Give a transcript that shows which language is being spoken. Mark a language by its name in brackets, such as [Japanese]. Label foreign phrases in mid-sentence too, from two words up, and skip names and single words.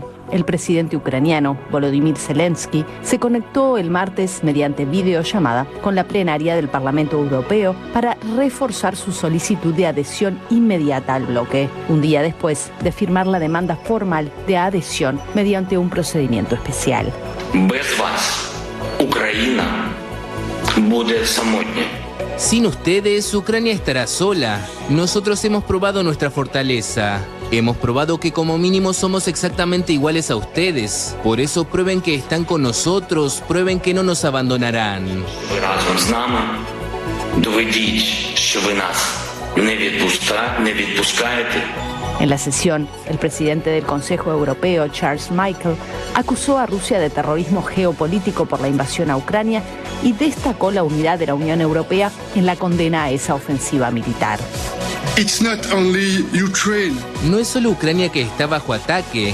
[Spanish] El presidente ucraniano, Volodymyr Zelensky, se conectó el martes mediante videollamada con la plenaria del Parlamento Europeo para reforzar su solicitud de adhesión inmediata al bloque, un día después de firmar la demanda formal de adhesión mediante un procedimiento especial. [Ukrainian] Без вас Україна буде самотня. [Spanish] Sin ustedes, Ucrania estará sola. Nosotros hemos probado nuestra fortaleza. Hemos probado que como mínimo somos exactamente iguales a ustedes. Por eso prueben que están con nosotros, prueben que no nos abandonarán. [Ukrainian] Ви разом з нами доведіть, що ви нас не відпускаєте. [Spanish] En la sesión, el presidente del Consejo Europeo, Charles Michel, acusó a Rusia de terrorismo geopolítico por la invasión a Ucrania y destacó la unidad de la Unión Europea en la condena a esa ofensiva militar. No es solo Ucrania que está bajo ataque.